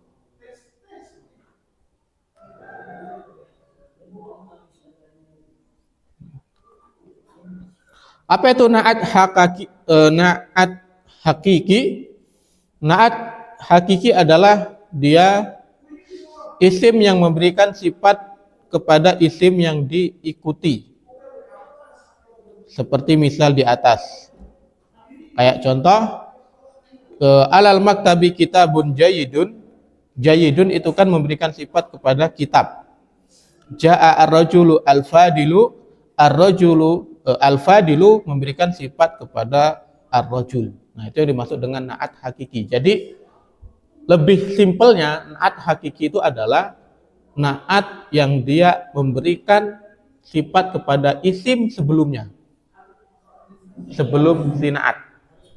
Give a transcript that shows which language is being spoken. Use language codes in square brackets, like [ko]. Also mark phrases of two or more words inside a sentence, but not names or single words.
[id] Apa itu [ar] نعت حقيقي? نعت حقيقي [id] adalah dia isim yang memberikan sifat kepada isim yang diikuti. Seperti misal di atas. Kayak contoh, [ar] على المكتب كتاب جيد. [id] Jayyidun itu kan memberikan sifat kepada kitab. [ar] جاء الرجل الفاضل. الرجل الفاضل [id] memberikan sifat kepada [ar] ar-rajul. [id] Nah, itu yang dimaksud dengan [ar] نعت حقيقي. [id] Jadi lebih simpelnya [ar] نعت حقيقي [id] itu adalah na'at yang dia memberikan sifat kepada isim sebelumnya. Sebelum si na'at.